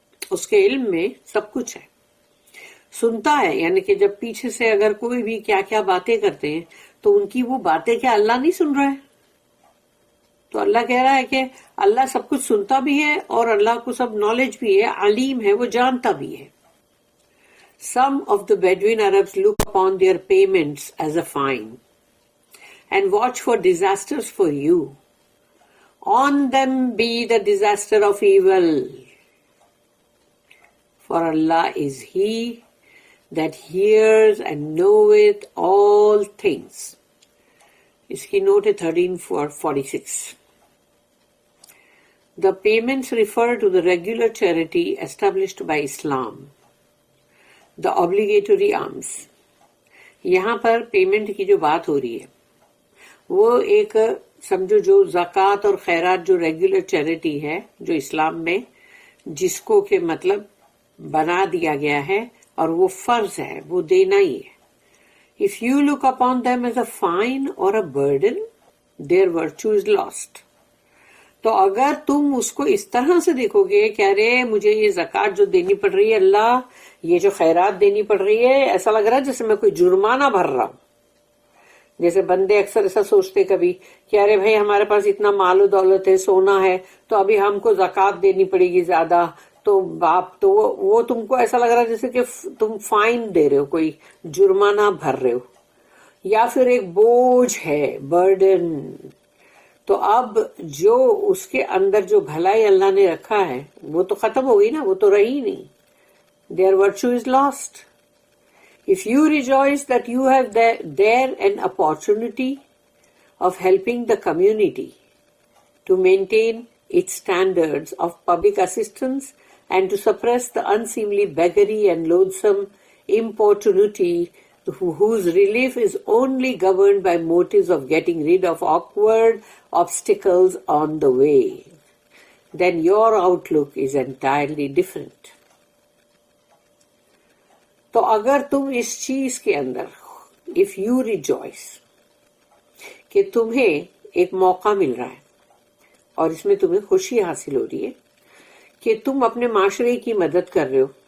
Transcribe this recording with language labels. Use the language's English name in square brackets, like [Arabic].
[Urdu] اس کے علم میں سب کچھ ہے. سنتا ہے یعنی کہ جب پیچھے سے اگر کوئی بھی کیا کیا باتیں کرتے ہیں تو ان کی وہ باتیں کیا اللہ نہیں سن رہا ہے؟ تو اللہ کہہ رہا ہے کہ اللہ سب کچھ سنتا بھی ہے اور اللہ کو سب نالج بھی ہے، علیم ہے، وہ جانتا بھی ہے. [English] Some of the Bedouin Arabs look upon their payments as a fine and watch for disasters for you. On them be the disaster of evil. For Allah is He that hears and knoweth all things. [Urdu] اس کی note ہے 1346. [English] The payments refer to the regular charity established by Islam. The obligatory alms. [Urdu] یہاں پر payment کی جو بات ہو رہی ہے وہ ایک سمجھو جو زکوٰۃ اور خیرات جو ریگولر چیریٹی ہے جو اسلام میں جس کو کہ مطلب بنا دیا گیا ہے اور وہ فرض ہے، وہ دینا ہی ہے. [English] If you look upon them as a fine or a burden, their virtue is lost. [Urdu] تو اگر تم اس کو اس طرح سے دیکھو گے کہ ارے مجھے یہ زکوٰۃ جو دینی پڑ رہی ہے اللہ، یہ جو خیرات دینی پڑ رہی ہے، ایسا لگ رہا ہے جیسے میں کوئی جرمانہ بھر رہا ہوں. جیسے بندے اکثر ایسا سوچتے کبھی کہ ارے بھائی ہمارے پاس اتنا مال و دولت ہے، سونا ہے، تو ابھی ہم کو زکوٰۃ دینی پڑے گی زیادہ، تو باپ تو وہ تم کو ایسا لگ رہا ہے جیسے کہ تم فائن دے رہے ہو، کوئی جرمانہ بھر رہے ہو، یا پھر ایک بوجھ ہے، برڈن. تو اب جو اس کے اندر جو بھلائی اللہ نے رکھا ہے وہ تو ختم ہو گئی نا، وہ تو رہی نہیں. [English] Their virtue is lost. If you rejoice that you have there an opportunity of helping the community to maintain its standards of public assistance and to suppress the unseemly beggary and loathsome importunity whose relief is only governed by motives of getting rid of awkward obstacles on the way, then your outlook is entirely different. [Urdu] تو اگر تم اس چیز کے اندر [English] if you rejoice [Urdu] کہ تمہیں ایک موقع مل رہا ہے اور اس میں تمہیں خوشی حاصل ہو رہی ہے کہ تم اپنے معاشرے کی مدد کر رہے ہو